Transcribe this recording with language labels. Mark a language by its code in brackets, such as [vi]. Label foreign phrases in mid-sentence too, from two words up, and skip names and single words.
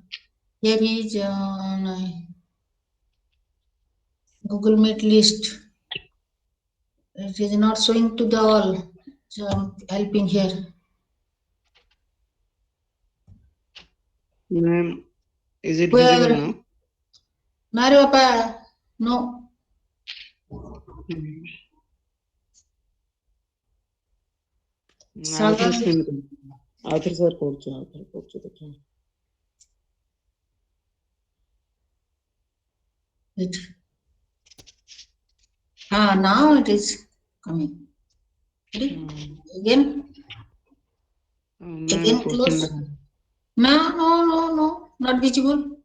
[en] Here is Google Meet list. It is not showing to the all. So I'm helping here. Ma'am, is it Where? visible now? [or] ନାରେ ବାପା. No. ଆଉଥରେ [en] Sagar. [or] ସ୍କ୍ରିନ୍ ଆଉଥରେ ସାର୍ କରୁଛୁ ଦେଖିବା [en] It. Now it is coming. Ready? Again. Again close. No, not visible.